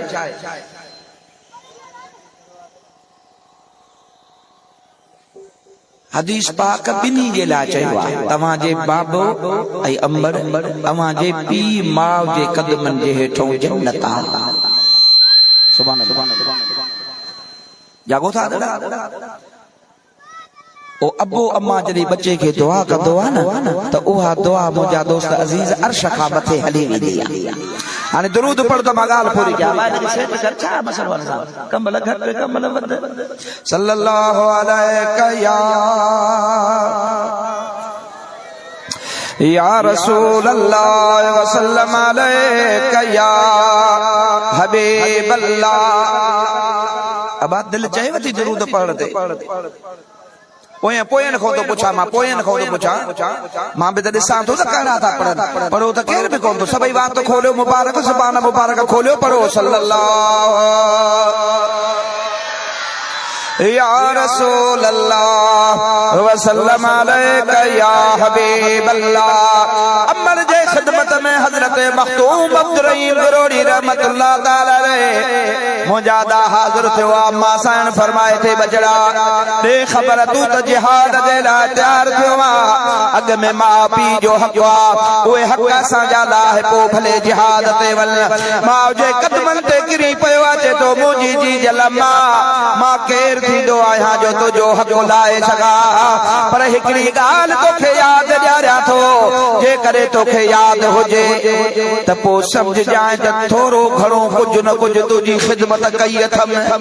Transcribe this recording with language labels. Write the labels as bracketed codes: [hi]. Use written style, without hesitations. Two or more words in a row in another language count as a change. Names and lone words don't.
[sd] हदीस पाक बिनी जे लाइ चयो आहे तव्हांजे बाबो ऐं अमर तव्हांजे पीउ माउ जे कदमनि जे हेठों जन्नत आहे [ar] سبحان الله [sd] जागो था ओ अबो अम्मा जॾहिं बच्चे खे दुआ कंदो आहे न त उहा दुआ मुंहिंजा दोस्त अज़ीज़ अर्श खां मथे हली वेंदी आहे हाणे दुरूद पढ़ त मां ॻाल्हि पूरी कयां छा मसलो आहे कमल घटि कमल वधि [ar] صلى الله عليه يا رسول الله وسلم عليك يا حبيب الله [sd] अब दिल चाहे वती दुरूद पढ़ते पोयन खो तो पूछा मां पोयन खो तो पूछा मां बि त ॾिसां थो त कहिड़ा था पढ़नि पढ़ो त केर बि कोन थो सभई वात खोलियो मुबारक ज़ुबान मुबारक खोलियो पढ़ो [ar] صلى الله يا رسول الله وسلم عليك يا حبيب الله [sd] अमर जे खिदमत में हजरत मखदूम अब्दुर्रहीम गिरोड़ी [ar] رحمة الله تعالى عليه [sd] मुजादा हाजिर थियो अम्मा साईं फरमाए थे बजड़ा दे खबर तू त जिहाद जे लाइ तैयार थियो अग में मां पीउ जो हक़ उहे हक़ सां जा लाहे पोइ भले जिहाद ते वञ मां जे कदमनि ते किरी पियो अचे तो मुंहिंजी जी जलमा मां केर थींदो आहियां जो तुंहिंजो हक़ लाए सघां पर हिकिड़ी ॻाल्हि तोखे यादि ॾियारियां थो जे करे तोखे यादि हुजे त पोइ सम्झजांइ त थोरो घणो कुझु न कुझु तुंहिंजी ख़िदमत कई अथमि